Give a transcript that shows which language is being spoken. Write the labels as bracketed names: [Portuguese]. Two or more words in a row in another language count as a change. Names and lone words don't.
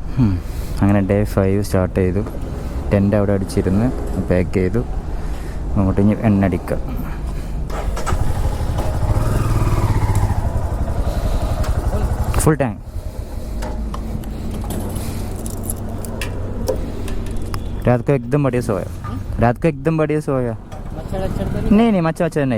[Malayalam] അങ്ങനെ ഡേ 5 സ്റ്റാർട്ട് ചെയ്തു. ടെൻ്റ് അവിടെ അടിച്ചിരുന്ന് പാക്ക് ചെയ്തു. അങ്ങോട്ട് ഇനി എണ്ണടിക്കുക. [English] full tank. [Hindi] रात को एकदम बढ़िया सोया. रात को एकदम बढ़िया सोया. नहीं मच्छर नहीं.